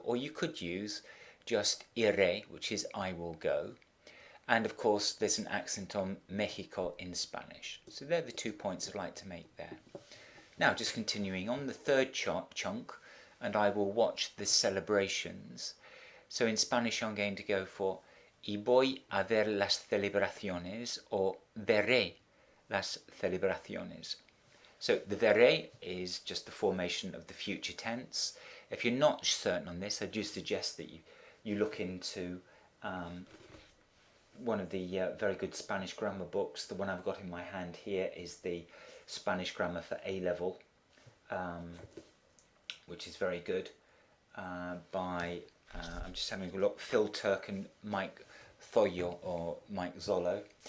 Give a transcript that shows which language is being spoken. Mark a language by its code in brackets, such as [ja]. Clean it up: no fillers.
[en] Or you could use just iré, which is I will go. And of course there's an accent on Mexico in Spanish. So they're the 2 points I'd like to make there. Now just continuing on the third chunk, and I will watch the celebrations. So in Spanish I'm going to go for [es] y voy a ver las celebraciones, [en] or [es] veré las celebraciones. [en] So the veré is just the formation of the future tense. If you're not certain on this, I do suggest that you look into one of the very good Spanish grammar books. The one I've got in my hand here is the Spanish Grammar for A-Level, which is very good, by, I'm just having a look, Phil Turk and Mike Thoyo, or Mike Zollo.